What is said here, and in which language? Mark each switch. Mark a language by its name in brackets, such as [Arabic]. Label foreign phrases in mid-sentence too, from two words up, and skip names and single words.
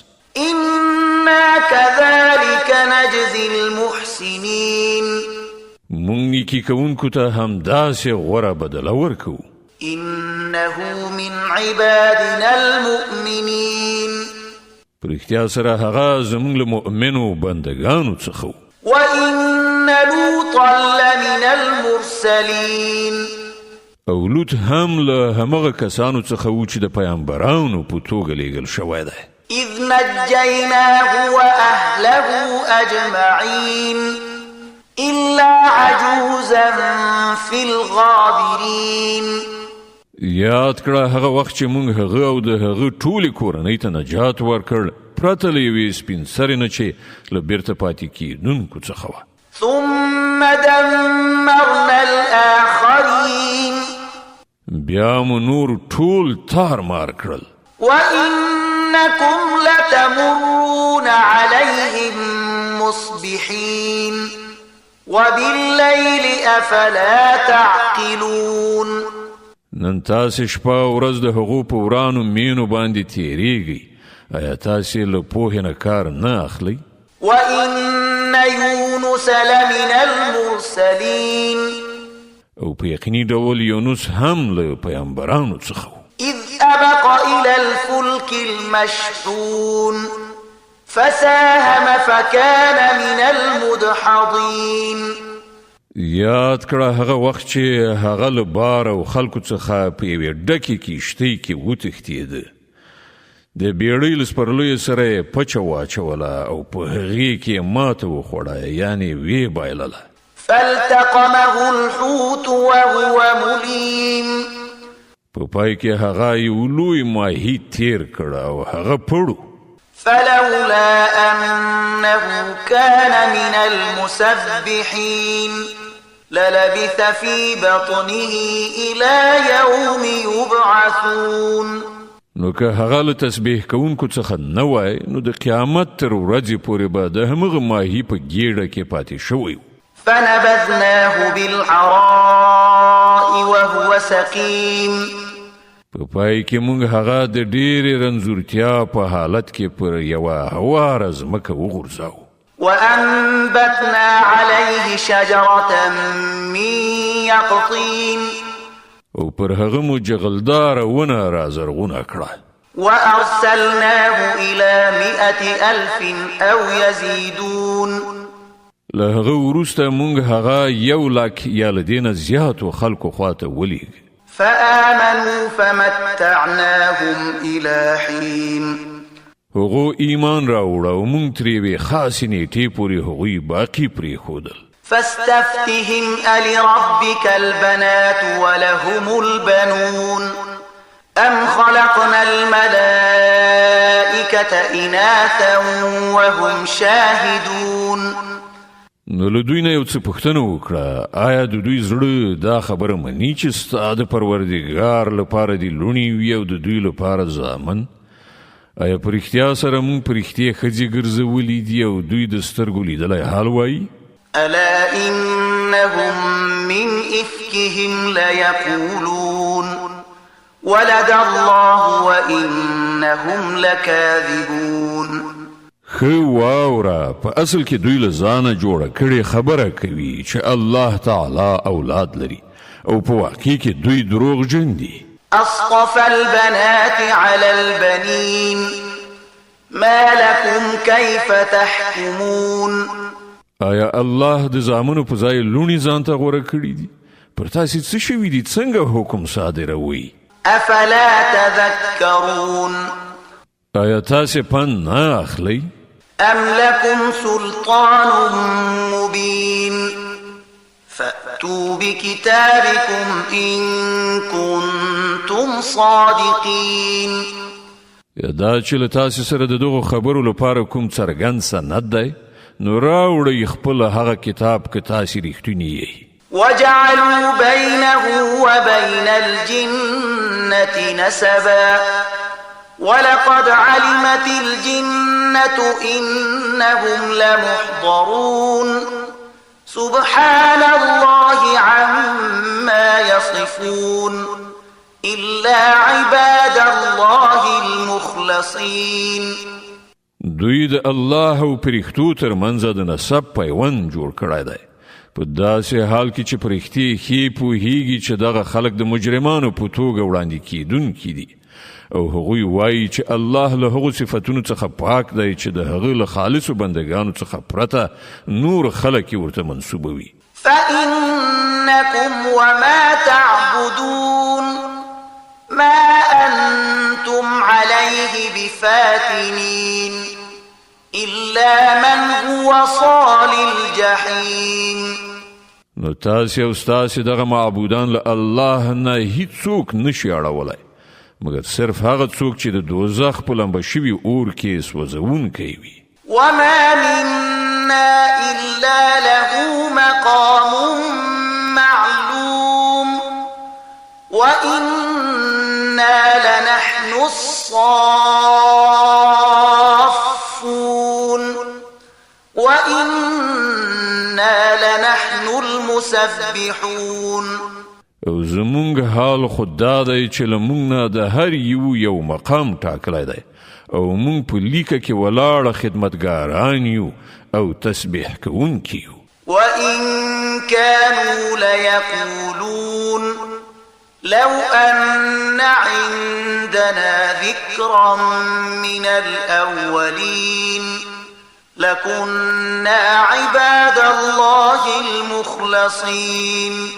[Arabic] إنا كذلك نجزي المحسنين. [Pashto] موږ نیکي کوونکو ته همداسې غوره بدله ورکوو. [Arabic] إنه من عبادنا المؤمنين. [Pashto] پر اختیار سره هغه زموږ له مؤمنو بندګانو څخه و. [Arabic] وإن لوطا لمن المرسلين. [Pashto] او لوط هم له همغه کسانو څخه و چې د پیغمبرانو په توګه لیږل شوی دی. [Arabic] إذ نجيناه وأهله أجمعين إلا عجوزا في الغابرين. [Pashto] یاد کړه هغه وخت چې موږ هغه او د هغه ټولې کورنۍ ته نجات ورکړ پرته له یوې سپین سرې نه چې له بیرته پاتې کېدونکو څخه وه. [Arabic] ثم دمرنا الآخرين. [Pashto] بیا مو نور ټول تار مار کړل. [Arabic] وإنكم لتمرون عليهم مصبحين وبالليل أفلا تعقلون. [Pashto] نن تاسې شپه ورځ د هغو په ورانو مینو باندې تیریږئ، ایا تاسې له پوهې نه کار نه اخلئ؟ [Arabic] وإن يونس لمن المرسلين. [Pashto] او په یقیني ډول یونس هم له پیغمبرانو څخه و. [Arabic] إذ أبق إلى الفلك المشحون فساهم فكان من المدحضين. [Pashto] یاد کړه هغه وخت چې هغه له بار او خلکو څخه په یوې ډکې کښتۍ کې وتښتېده. د بیړۍ له سپرلیو سره یې پچه واچوله او په هغې کې یې ماته وخوړه، یعنې ویې بایلله. [Arabic] فالتقمه الحوت وهو مليم. [Pashto] په پای کې هغه یو لوی ماهي تیر کړ او هغه پړو. [Arabic] فلولا أنه كان من المسبحين للبث في بطنه إلى يوم يبعثون. [Pashto] نو که هغه له تسبیح کوونکو څخه نه وای نو د قیامت تر ورځې پورې به د همغه ماهي په ګیډه کې پاتې شوی و. [Arabic] فنبذناه بالعراء وهو سقيم. [Pashto] په پای کې موږ هغه د ډېرې رنځورتیا په حالت کې پر یوه هواره ځمکه وغورځاو. [Arabic] وأنبتنا عليه شجرة من يقطين. [Pashto] او پر هغه مو جغلداره ونه رازرغونه کړه. [Arabic] وأرسلناه إلى 100,000 أو يزيدون. [Pashto] له هغه وروسته مونږ هغه 100,000 یا له دې نه زیاتو خلکو خواته ولېږه. [Arabic] فآمنوا فمتعناهم إلى حين [Pashto] هغو ایمان راوړه او مونږ ترې وې خاصې نیټې پورې هغوی باقي پرېښودل. [Arabic] فاستفتهم ألربك البنات ولهم البنون أم خلقنا الملائكة إناثا وهم شاهدون. [Pashto] نو له دوی نه یو څه پوښتنه وکړه، آیا د دوی زړه دا خبره مني چې ستا د پروردګار لپاره دې لوڼې وي او د دوی لپاره زامن؟ آیا په رښتیا سره موږ په رښتیا ښځې ګرځولي دي او دوی د سترګو لیدلی حال وایي؟ [Arabic] ألا إنهم من إفكهم ليقولون ولد الله وإنهم لكاذبون. [Pashto] خو واوره، په اصل کې دوی له ځانه جوړه کړې خبره کوي چې الله تعالی اولاد لري او په واقع کې دوی دروغجن دي. [Arabic] أصطفى البنات على البنين ما لكم كيف تحكمون. [Pashto] آیا الله د زامنو په ځای لوڼې ځان ته غوره کړي دي؟ پر تاسې څه شوي دي؟ څنګه حکم صادروئ؟ [Arabic] أفلا تذكرون. [Pashto] آیا تاسې پند نه اخلئ؟ [Arabic] أم لكم سلطان مبين فأتوا بكتابكم إن كنتم صادقين. [Pashto] یا دا چې له تاسې سره د دغو خبرو لپاره کوم څرګند سند دی، نو راوړئ خپل هغه کتاب که تاسې رښتونی یئ. [Arabic] وجعلوا بينه وبين الجنة نسبا ولقد علمت الجنة إنهم لمحضرون سبحان الله عما يصفون إلا عباد الله المخلصين. [Pashto] دوی د الله او پرښتو ترمنځ د نسب پیوند جوړ کړی دی، په داسې حال کې چې پرښتې ښې پوهیږي چې دغه خلک د مجرمانو په توګه وړاندې کیدونکي دي او هغوی وایي چې الله له هغو صفتونو څخه پاک دی چې د هغه له خالصو بندګانو څخه پرته نور خلک یې ورته منسوبوي. [Arabic] فإنكم وما تعبدون ما أنتم عليه بفاتنين إلا من هو صال الجحيم. [Pashto] نو تاسې او ستاسې دغه معبودان له الله نه هیڅوک نشي اړولی مګر صرف هغه څوک چې د دوزخ په لمبه شوي اور کې سوځونکی وي. [Arabic] وما منا إلا له مقام معلوم وإنا لنحن الصافون وإنا لنحن المسبحون. [Pashto] او زمونږ حال خود دا دی چې له مونږ نه د هر یو مقام ټاکلی دی او مونږ په لیکه کې ولاړه خدمتګاران یو او تسبیح کوونکي یو. [Arabic] وإن كانوا ليقولون لو أن عندنا ذكرا من الأولين لكنا عباد الله المخلصين.